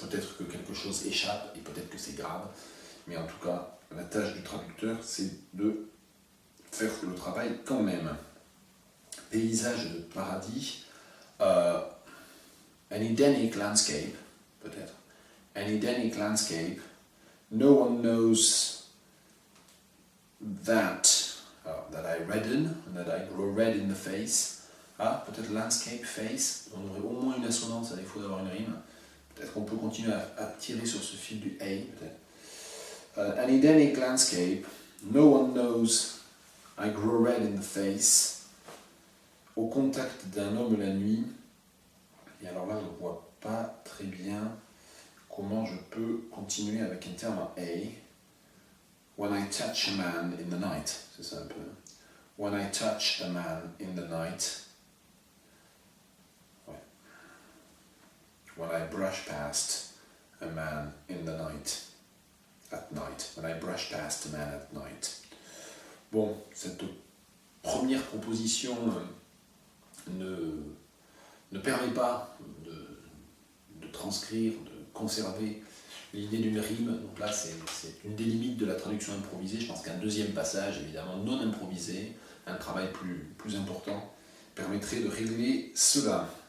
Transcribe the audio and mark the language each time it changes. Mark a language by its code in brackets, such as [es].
[fr] Peut-être que quelque chose échappe, et peut-être que c'est grave, mais en tout cas, la tâche du traducteur, c'est de faire le travail quand même. Paysage de paradis, [en] an Edenic landscape, [fr] peut-être. [en] An Edenic landscape, no one knows that I redden, that I grow red in the face. [fr] Ah, peut-être landscape, face, on aurait au moins une assonance à défaut d'avoir une rime. Peut-être qu'on peut continuer à tirer sur ce fil du A, peut-être. [en] An Edenic landscape, no one knows I grow red in the face. [fr] Au contact d'un homme la nuit, et alors là je ne vois pas très bien comment je peux continuer avec un terme A. [en] When I touch a man in the night, [fr] c'est ça un peu. [en] When I touch a man in the night. Ouais. When I brush past a man in the night. At night. When I brush past a man at night. [fr] Bon, cette première proposition ne permet pas de transcrire, de conserver l'idée d'une rime. Donc là, c'est une des limites de la traduction improvisée. Je pense qu'un deuxième passage, évidemment non improvisé, un travail plus important, permettrait de régler cela.